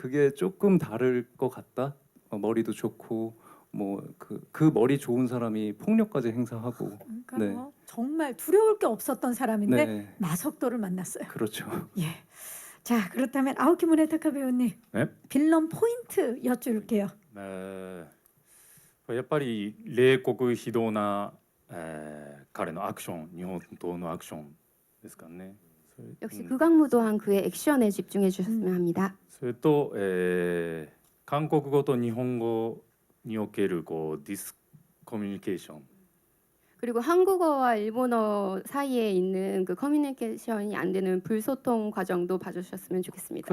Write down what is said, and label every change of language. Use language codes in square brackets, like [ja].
[ko] 그게 조금 다를 것 같다. 머리도 좋고 뭐 그 머리 좋은 사람이 폭력까지 행사하고 그러니까 네. 정말 두려울 게 없었던 사람인데 네, 마석도를 만났어요. 그렇죠. 예. 자, 그렇다면 아오키 무네타카 배우님, 네? 빌런 포인트 여쭐게요. [ja] やっぱり冷酷非道な、彼のアクション日本刀のアクションですかね。 [ko] 역시 극악무도한 그의 액션에 집중해 주셨으면 합니다. [ja] それと、韓国語と日本語におけるこうディスコミュニケーション [ko] 그리고 한국어와 일본어 사이에 있는 그 커뮤니케이션이 안 되는 불소통 과정도 봐주셨으면 좋겠습니다.